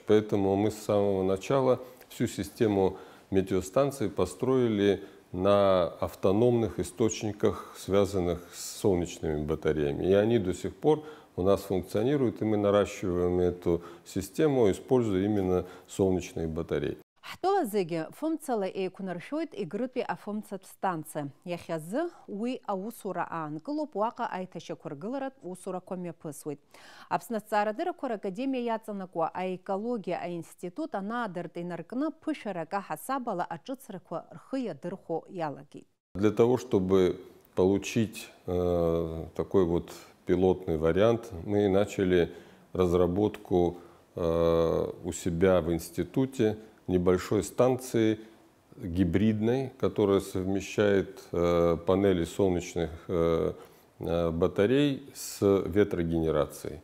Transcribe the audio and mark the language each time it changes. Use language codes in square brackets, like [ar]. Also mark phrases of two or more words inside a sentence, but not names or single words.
[ru] Поэтому мы с самого начала всю систему метеостанций построили на автономных источниках, связанных с солнечными батареями. И они до сих пор у нас функционируют, и мы наращиваем эту систему, используя именно солнечные батареи. [ab] Ҳтәыла зегьы фымцала еиқәнаршәоит егрытәи афымцатә станциа. Иахьазы уи аусура аанкылоуп, уаҟа аиҭашьақәыргыларатә усурақәа мҩаԥысуеит. Аԥсны аҭҵаарадыррақәа ракадемиа иаҵанакуа аекологиа аинститут анаадыртә инаркны ԥышәарак аҳасабала аҿыцрақәа рхы иадырхәо иалагеит. [ru] Для того, чтобы получить такой вот пилотный вариант, мы начали разработку у себя в институте небольшой станции гибридной, которая совмещает панели солнечных батарей с ветрогенерацией.